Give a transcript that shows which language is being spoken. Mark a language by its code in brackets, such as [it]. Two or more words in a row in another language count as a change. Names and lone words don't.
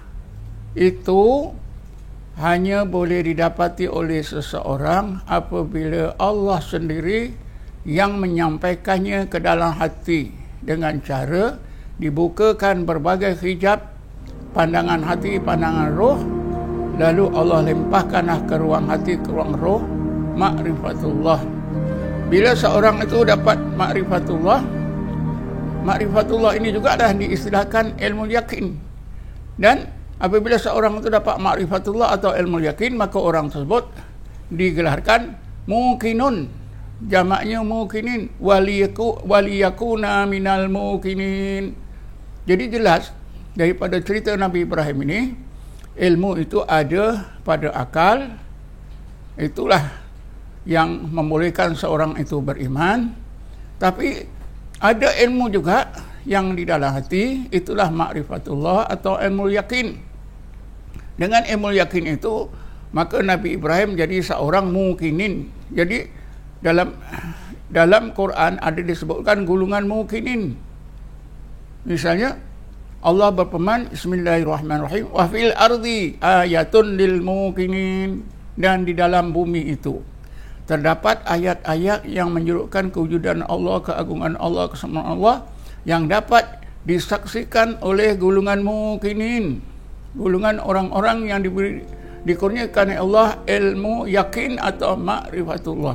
[ms] itu hanya boleh didapati oleh seseorang apabila Allah sendiri yang menyampaikannya ke dalam hati dengan cara dibukakan berbagai hijab pandangan hati, pandangan roh, lalu Allah limpahkanlah ke ruang hati, ke ruang roh, makrifatullah. Bila seorang itu dapat makrifatullah, makrifatullah ini juga dah diistilahkan ilmu yakin. Dan apabila seorang itu dapat makrifatullah atau ilmu yakin, maka orang tersebut digelarkan muqinun, jamaknya muqinin, [ar] وليكون من الموقنين. [ms] Jadi jelas daripada cerita Nabi Ibrahim ini, ilmu itu ada pada akal, itulah yang membolehkan seorang itu beriman. Tapi ada ilmu juga yang di dalam hati, itulah makrifatullah atau ilmu yakin. Dengan ilmu yakin itu, maka Nabi Ibrahim jadi seorang muqinin. Jadi dalam dalam Quran ada disebutkan golongan mukminin. Misalnya Allah berfirman, [ar] بسم الله الرحمن الرحيم، وفي الأرض آيات للمؤمنين, [ms] dan di dalam bumi itu terdapat ayat-ayat yang menunjukkan kewujudan Allah, keagungan Allah, kesemuan Allah yang dapat disaksikan oleh golongan mukminin, golongan orang-orang yang dikurniakan oleh Allah ilmu yakin atau ma'rifatullah.